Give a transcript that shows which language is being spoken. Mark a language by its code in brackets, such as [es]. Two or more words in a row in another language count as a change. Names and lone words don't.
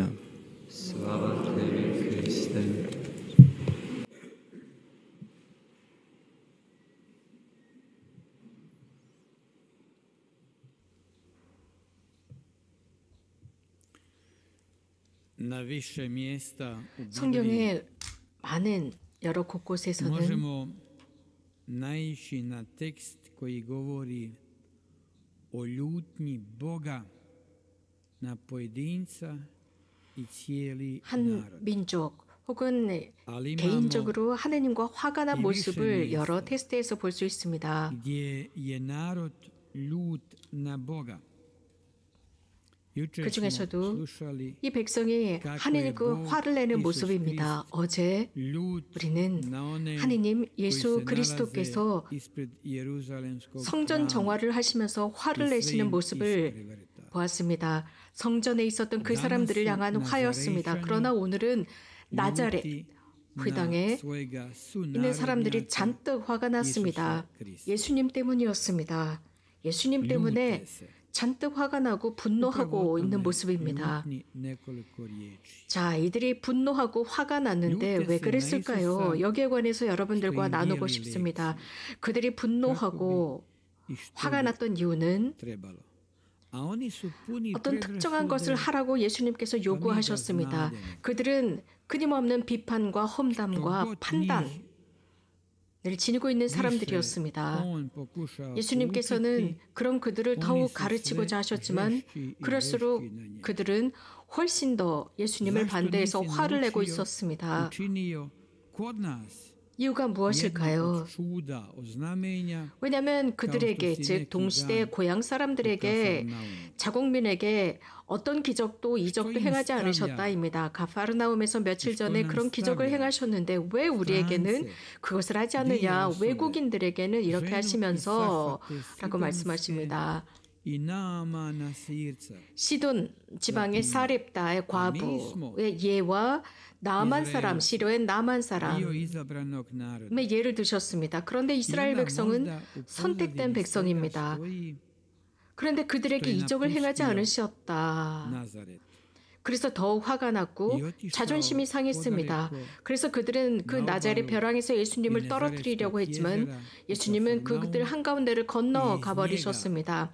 [hr] Slava tebi, Kriste. Na više mjesta u Bibliji [ko] 성경의 많은 여러 곳곳에서는 [hr] možemo naići na tekst koji govori o ljutnji Boga na pojedinca i cijeli [ko] 한 [hr] narod. [ko] 민족 혹은 [hr] Ali [ko] 개인적으로 하느님과 화가 난 이 모습을 위시에 여러 테스트에서 볼 수 있습니다. [hr] gdje je narod ljut na Boga. Jučer [ko] 그 [hr] smo [ko] 중에서도 [hr] slušali [ko] 이 백성이 하느님과 화를 내는 모습입니다. 어제 [hr] ljut [ko] 우리는 [hr] na one [ko] 하느님 [hr] koji [ko] 예수 [hr] se [ko] 그리스도께서 [hr] nalaze ispred Jeruzalemskog [ko] 성전 [hr] hrama [ko] 정화를 하시면서 화를 [hr] i sve [ko] 내시는 [hr] im [ko] 모습을 [hr] isprevrta. [ko] 보았습니다. 성전에 있었던 그 사람들을 향한 화였습니다. 그러나 오늘은 나자렛 [hr] Ljuti [ko] 회당에 [hr] na svojega [ko] 있는 사람들이 [hr] sunarodnjaka [ko] 잔뜩 화가 났습니다. [hr] Isusa Krista. [ko] 예수님 때문이었습니다. 예수님 때문에 [hr] Ljute se. [ko] 잔뜩 화가 나고 [hr] Upravo o [ko] 분노하고 있는 [hr] tome [ko] 모습입니다. [hr] ljutni nekoliko riječi. [ko] 자, 이들이 분노하고 화가 났는데 왜 그랬을까요? 여기에 관해서 여러분들과 나누고 싶습니다. 그들이 분노하고 [hr] I što [ko] 화가 [hr] bi [ko] 났던 이유는 [hr] trebalo. A oni su puni [ko] 어떤 특정한 [hr] predrasude [ko] 것을 하라고 예수님께서 요구하셨습니다. 그들은 끊임없는 비판과 험담과 판단을 지니고 있는 사람들이었습니다. [hr] on pokušao [ko] 예수님께서는 [hr] poučiti, [ko] 그런 그들을 [hr] oni [ko] 더욱 [hr] su [ko] 가르치고자 [hr] sve [ko] 하셨지만 [hr] žešći i [ko] 그럴수록 [hr] žešći na njega. [ko] 그들은 훨씬 더 예수님을 [hr] Zašto [ko] 반대해서 [hr] nisi [ko] 화를 내고 [hr] naučio, [ko] 있었습니다. [hr] učinio kod nas [ko] 이유가 [hr] jedno [ko] 무엇일까요? [hr] od čuda, od znamenja [ko] 왜냐하면 그들에게, 즉 동시대 고향 사람들에게, 자국민에게 어떤 기적도 이적도 행하지 않으셨다입니다. 가파르나움에서 며칠 전에 그런 기적을 행하셨는데 왜 우리에게는 그것을 하지 않느냐, 외국인들에게는 이렇게 하시면서 라고 말씀하십니다. [hr] i Naamana Sirca. [ko] 시돈 지방의 사렙다의 과부의 예와 나만 사람, 시리아의 나만 [hr] Dio [ko] 사람의 [hr] izabranog naroda. [ko] 예를 드셨습니다. 그런데 이스라엘 백성은 선택된 백성입니다. 그런데 그들에게 이적을 행하지 않으셨다. [hr] Nazaret. [ko] 그래서 더욱 화가 났고 자존심이 상했습니다. 그래서 그들은 그 나자렛 벼랑에서 예수님을 떨어뜨리려고 했지만 예수님은 그들 한가운데를 건너가 버리셨습니다.